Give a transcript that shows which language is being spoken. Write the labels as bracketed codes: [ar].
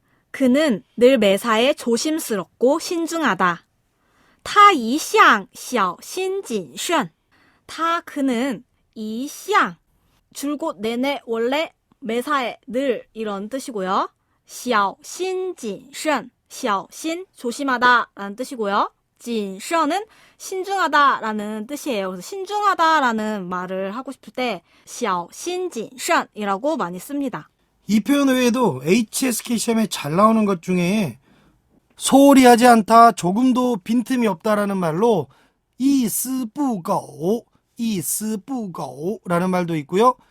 [ko] 그는 늘 매사에 조심스럽고 신중하다. [zh] 他一向小心谨慎. [ko] 그는 一向 줄곧 내내 원래 매사에 늘 이런 뜻이고요. 小心谨慎, 小心 조심하다라는 뜻이고요. 谨慎은 신중하다라는 뜻이에요. 그래서 신중하다라는 말을 하고 싶을 때 小心谨慎이라고 많이 씁니다. 이 표현 외에도 HSK 시험에 잘 나오는 것 중에 소홀히 하지 않다, 조금도 빈틈이 없다라는 말로 이스부고, 이스부고라는 말도 있고요.